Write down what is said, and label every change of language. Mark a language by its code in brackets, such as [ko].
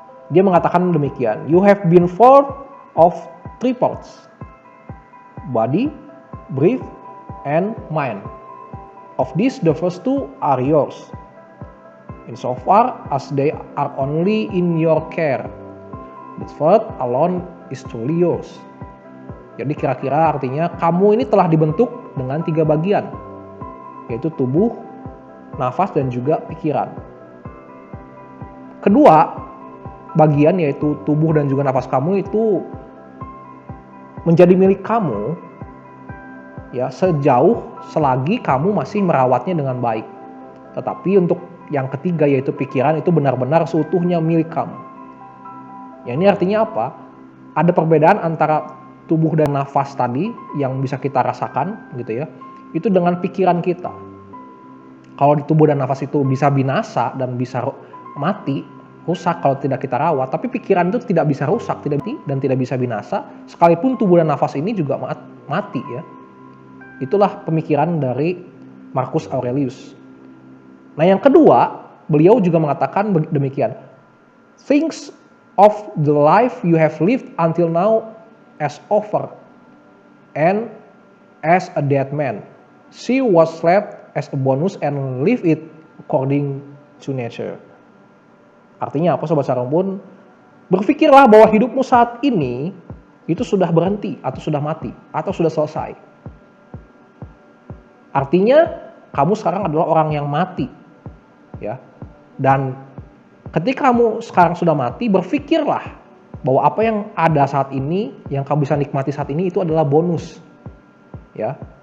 [id] Dia mengatakan demikian, [en] "You have been formed of three parts: body, breath, and mind. Of these, the first two are yours, insofar as they are only in your care. The third alone is truly yours." [id] Jadi kira-kira artinya kamu ini telah dibentuk dengan 3 bagian, yaitu tubuh, nafas, dan juga pikiran. Kedua bagian, yaitu tubuh dan juga nafas kamu, itu menjadi milik kamu ya sejauh selagi kamu masih merawatnya dengan baik. Tetapi untuk yang ketiga, yaitu pikiran, itu benar-benar seutuhnya milik kamu. Ya, ini artinya apa? Ada perbedaan antara tubuh dan nafas tadi yang bisa kita rasakan gitu ya. Itu dengan pikiran kita. Kalau di tubuh dan nafas itu bisa binasa dan bisa mati, rusak kalau tidak kita rawat, tapi pikiran itu tidak bisa rusak, tidak mati dan tidak bisa binasa, sekalipun tubuh dan nafas ini juga mati ya. Itulah pemikiran dari Marcus Aurelius. Nah, yang kedua, beliau juga mengatakan demikian. [en] Think of the life you have lived until now as over and as a dead man. See what's left as a bonus and live it according to nature. [id] Artinya apa, Sobat Sarumpun? Berpikirlah bahwa hidupmu saat ini itu sudah berhenti atau sudah mati atau sudah selesai. Artinya kamu sekarang adalah orang yang mati ya. Dan ketika kamu sekarang sudah mati, berpikirlah bahwa apa yang ada saat ini, yang kamu bisa nikmati saat ini, itu adalah bonus ya.